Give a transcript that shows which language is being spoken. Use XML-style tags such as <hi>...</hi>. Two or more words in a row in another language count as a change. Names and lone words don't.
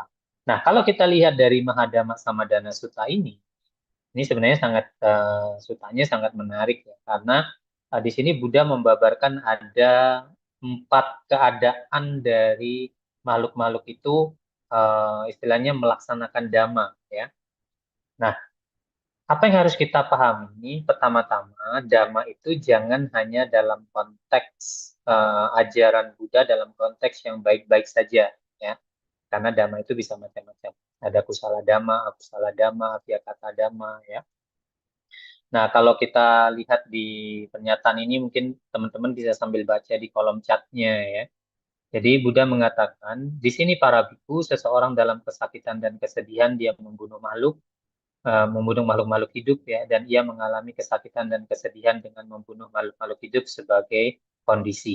<id>Nah, kalau kita lihat dari Mahadhamma Samadana Sutta ini sebenarnya sutanya sangat menarik ya, karena di sini Buddha membabarkan ada 4 keadaan dari makhluk-makhluk itu istilahnya melaksanakan dhamma ya. Nah, apa yang harus kita pahami? Pertama-tama, dhamma itu jangan hanya dalam konteks ajaran Buddha dalam konteks yang baik-baik saja, ya. Karena dhamma itu bisa macam-macam.</id> <pi>Ada kusala dhamma, akusala dhamma, avyakata dhamma,</pi> <id>ya. Nah, kalau kita lihat di pernyataan ini, mungkin teman-teman bisa sambil baca di kolom chatnya, ya. Jadi Buddha mengatakan, di sini para biku, seseorang dalam kesakitan dan kesedihan dia membunuh makhluk-makhluk hidup ya, dan ia mengalami kesakitan dan kesedihan dengan membunuh makhluk-makhluk hidup sebagai kondisi.</id>